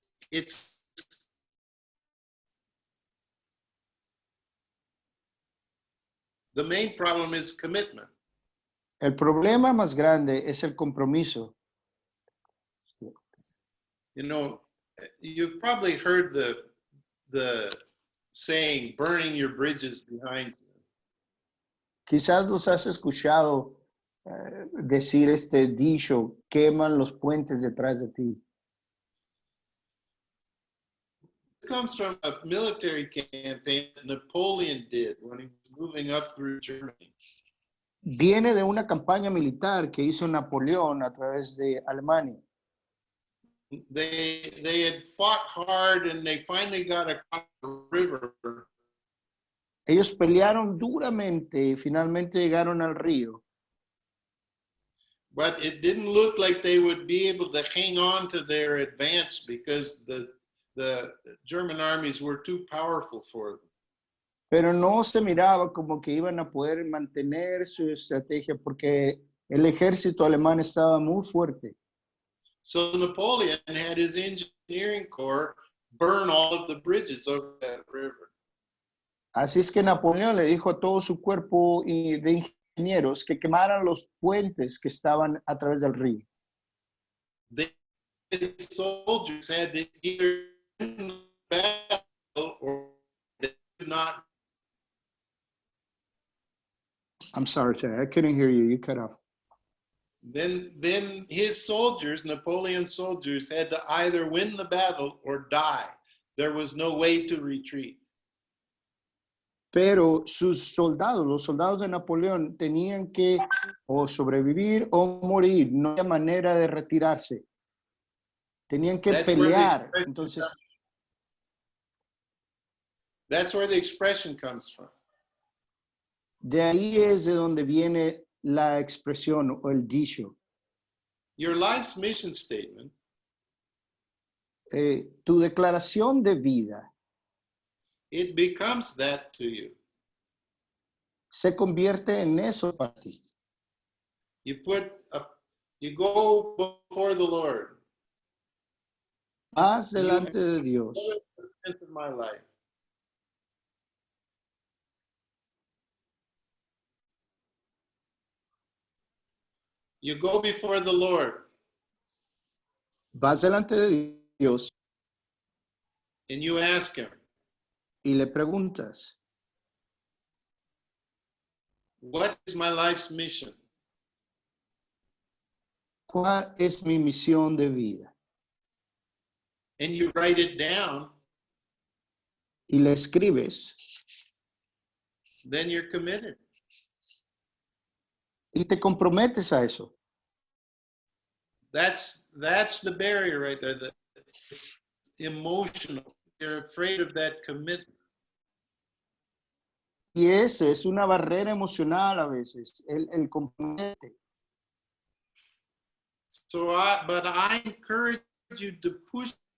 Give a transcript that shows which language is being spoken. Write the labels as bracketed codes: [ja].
[en] It's the main problem is commitment. [es] El problema más grande es el compromiso. [en] You know, you've probably heard the saying, burning your bridges behind you. [es] Quizás los has escuchado decir este dicho, queman los puentes detrás de ti. [en] This comes from a military campaign that Napoleon did when he was moving up through Germany. [es] viene de una campaña militar que hizo Napoleón a través de Alemania. [en] They had fought hard and they finally got across the river. [es] Ellos pelearon duramente y finalmente llegaron al río. [en] But it didn't look like they would be able to hang on to their advance because the German armies were too powerful for them. [es] Pero no se miraba como que iban a poder mantener su estrategia porque el ejército alemán estaba muy fuerte. [en] So Napoleon had his engineering corps burn all of the bridges over that river. [es] Así es que Napoleón le dijo a todo su cuerpo de ingenieros que quemaran los puentes que estaban a través del río. [en] The soldiers had to either win the battle or they could not. I'm sorry, Terry, I couldn't hear you. You cut off. Then his soldiers, Napoleon's soldiers, had to either win the battle or die. There was no way to retreat. [es] Pero sus soldados, los soldados de Napoleón, tenían que o sobrevivir o morir. No había manera de retirarse. Tenían que pelear. Entonces, [en] that's where the expression comes from. [es] de ahí es de donde viene la expresión o el dicho. [en] Your life's mission statement [es] Tu declaración de vida [en] it becomes that to you. [es] se convierte en eso para ti. [en] You go before the Lord. [es] Vas delante de Dios. [en] Of my life. You go before the Lord. [es] Vas delante de Dios [en] and you ask him, [es] y le preguntas, [en] what is my life's mission? [es] ¿cuál es mi misión de vida? [en] And you write it down, [es] Y le escribes [en] then you're committed. [es] y te comprometes a eso. [en] That's the barrier right there. It's emotional. You're afraid of that commitment. [es] Y ese es una barrera emocional a veces, el comprometer. [en] But I encourage you to push.